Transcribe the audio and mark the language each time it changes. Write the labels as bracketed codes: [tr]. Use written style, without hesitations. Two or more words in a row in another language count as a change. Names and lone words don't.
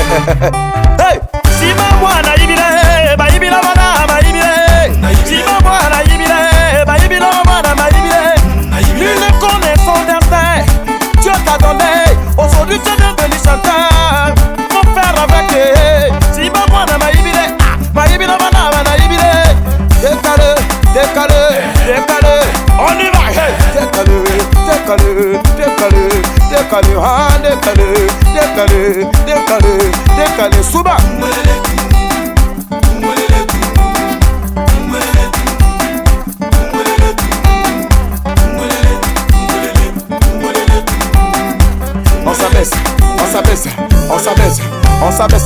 [ln] Hey, Sima mwana ibile, ba ibila mana, ba ibile. Sima mwana ibile, ba ibila mana, ba ibile. [fr] Nul ne connaît son destin. Dieu t'attendait. Aujourd'hui tu es devenu chanteur. Faut faire avec. [ln] Sima mwana, ba ibile, ba ibila mana, ba ibile. [fr] Décalé, décalé, décalé. On y va. Hey, décalé, décalé, décalé, décalé, ah décalé, décalé, décalé, décalé, Souba. On s'abaisse, on s'abaisse, on s'abaisse, on s'abaisse.